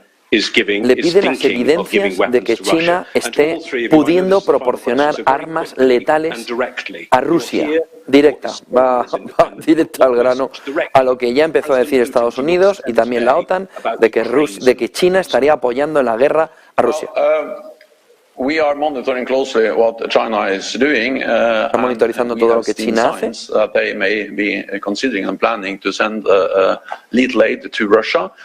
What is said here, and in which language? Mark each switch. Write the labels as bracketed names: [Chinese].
[Spanish] Le pide las evidencias de que China esté pudiendo proporcionar armas letales a Rusia. Directa, va directa al grano, a lo que ya empezó a decir Estados Unidos y también la OTAN, de que China estaría apoyando en la guerra a Rusia. [English] We are monitoring closely what China is doing. [Spanish] Está monitorizando todo lo que China hace. [English] They may be considering and planning to send lethal aid to Russia.